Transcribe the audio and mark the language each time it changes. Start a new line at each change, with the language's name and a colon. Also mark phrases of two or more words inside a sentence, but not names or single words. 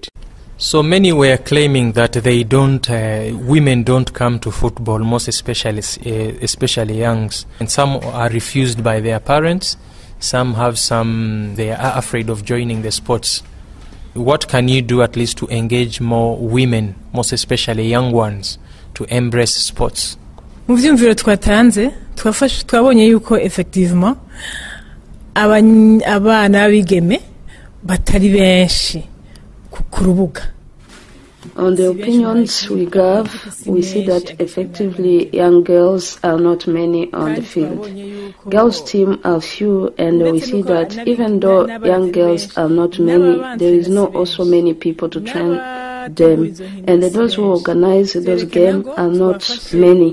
English: So many were claiming that women don't come to football, most especially youngs, and some are refused by their parents. They are afraid of joining the sports. What can you do at least to engage more women, most especially young ones, to embrace sports?
Rundi: Mu vyumviro twatanze twabonye yuko effectivement abana bigeme batari benshi ku rubuga.
English: On the opinions we gave, we see that effectively young girls are not many on the field. Girls' team are few, and we see that even though young girls are not many, there is not also many people to train them, and those who organize those games are not many.